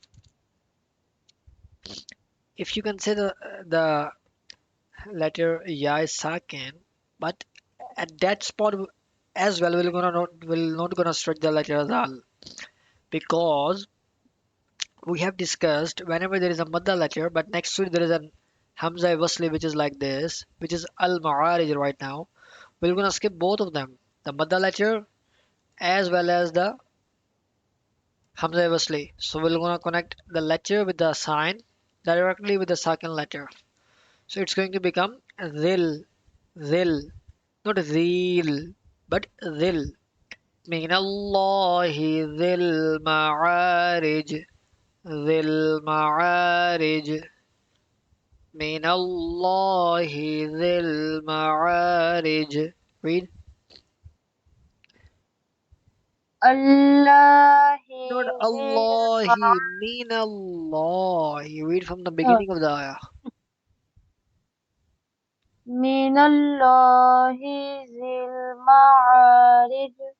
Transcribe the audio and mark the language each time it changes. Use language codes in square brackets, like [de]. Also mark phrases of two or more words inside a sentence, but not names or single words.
[en] If you can say the letter ya is sakin, but at that spot as well we're not gonna stretch the letter dal because we have discussed whenever there is a madda letter, but next to it there is an [ar] همزة وصل [en] which is like this, which is [ar] المعارج [en] right now. We're gonna skip both of them, the madda letter as well as the [ar] همزة وصل. [en] So we're gonna connect the letter with the sign directly with the second letter. So it's going to become zil, zil, not zil, but zil. [ar] من الله ذي المعارج ذي المعارج من الله ذي المعارج. [en] Read. Allah Not zil [ar] الله من الله. [en] Read from the ma- beginning of the ayah. [ar] من الله ذي المعارج.